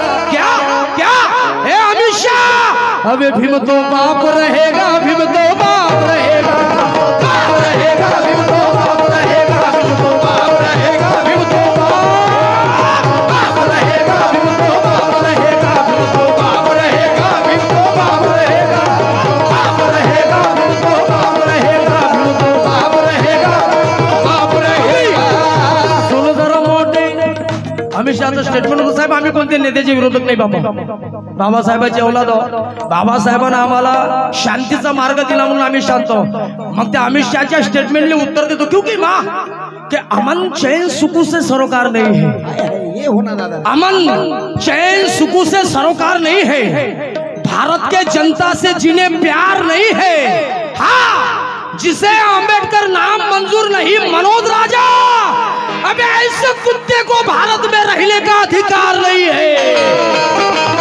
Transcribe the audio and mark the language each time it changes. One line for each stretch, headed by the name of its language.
Hindi: क्या क्या है अमित शाह, अबे भीम तो बाप रहेगा, भीम तो बाप रहेगा, बाप रहेगा, भीम तो बाप रहेगा, भीम तो बाप रहेगा, भीम तो बाप रहेगा, भीम तो बाप रहेगा, भीम तो बाप रहेगा, भीम तो बाप रहेगा, बाप रहेगा, भीम तो बाप रहेगा, भीम तो बाप रहेगा, बाप रहेगा।
Marathi: सुनो जरा मोठे अमित शहाचं स्टेटमेंट होतं साहेब, आम्ही कोणते नेत्याचे विरोधक नाही बाबा, बाबासाहेबांची औलाद आहोत, बाबासाहेबांना आम्हाला शांतीचा मार्ग दिला म्हणून आम्ही शांत आहोत। मग त्या अमित शहाच्या स्टेटमेंटने उत्तर देतो
Hindi: क्योंकि माँ कि अमन चैन सुकून से सरोकार नहीं है, ये होना दादा, अमन चैन सुकून से सरोकार नहीं है, भारत के जनता से जिन्हें प्यार नहीं है, हाँ जिसे अंबेडकर नाम मंजूर नहीं, मनोज राजा, अबे ऐसे कुत्ते को भारत में रहने का अधिकार नहीं है।